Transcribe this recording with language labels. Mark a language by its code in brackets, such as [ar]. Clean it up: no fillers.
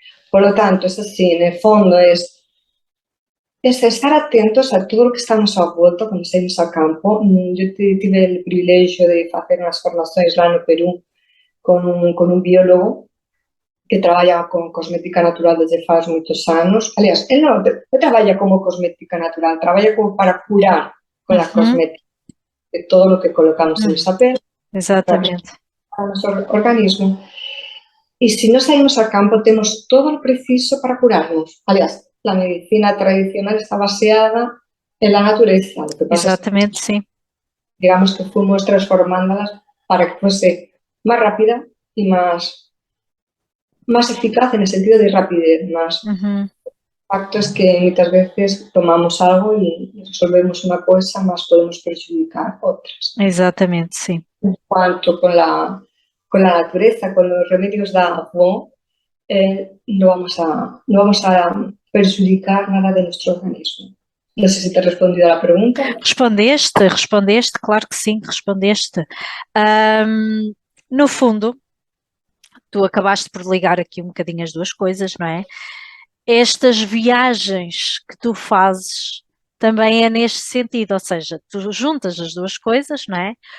[es] Por lo tanto, es así, en el fondo es estar atentos a todo lo que estamos [gl] a volta cando saímos a campo. Yo tive o privilexio de facer unhas formacións lá no Perú con un biólogo que traballa con cosmética natural desde faz moitos anos. Aliás, él non traballa como cosmética natural, traballa como para curar con a Uhum, [es] cosmética de todo lo que colocamos en esa pele para [pt] exatamente. [gl] o noso organismo. E se non saímos a campo, temos todo o preciso para curarnos. Aliás, a medicina tradicional está baseada en la natureza. [es] Lo que pasa es que, [pt] Exatamente, sim. [es] digamos que fuimos transformándolas para que fuese más rápida y más eficaz en el sentido de rapidez. Más facto es que muchas veces tomamos algo y resolvemos una cosa, más podemos perjudicar otras. [pt] Exatamente, sim. [es] En cuanto con la naturaleza, con los remedios de avó, no vamos a perjudicar nada de nuestro organismo. No sé si te he respondido a la pregunta. [pt] Respondeste, claro que sim, respondeste. No fundo, tu acabaste por ligar aqui um bocadinho as duas coisas, não é? Estas viagens que tu fazes também é neste sentido, ou seja, tu juntas as duas coisas, não é?